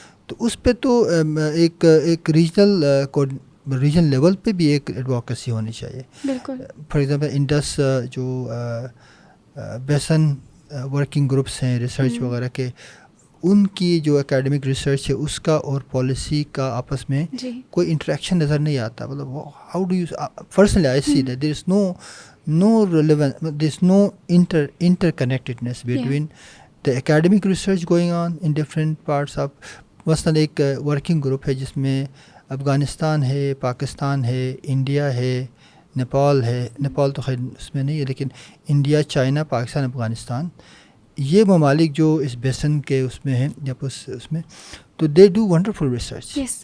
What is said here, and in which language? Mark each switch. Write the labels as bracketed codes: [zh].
[ur] تو اس پہ تو ایک ریجنل لیول پہ بھی ایک ایڈوکیسی ہونی چاہیے. بالکل. فار ایگزامپل انڈس جو بیسن ورکنگ گروپس ہیں ریسرچ وغیرہ کے، ان کی جو اکیڈمک ریسرچ ہے اس کا اور پالیسی کا آپس میں کوئی انٹریکشن نظر نہیں آتا. مطلب [en] How do you personally I see that there is no relevant, there is no interconnectedness between the academic research going on in different parts of. [ur] مثلاً ایک ورکنگ گروپ ہے جس میں افغانستان ہے، پاکستان ہے، انڈیا ہے، نیپال ہے. نیپال تو خیر اس میں نہیں ہے، لیکن انڈیا، چائنا، پاکستان، افغانستان، یہ ممالک جو اس بیسن کے اس میں ہیں یا اس میں، تو [en] They do wonderful research.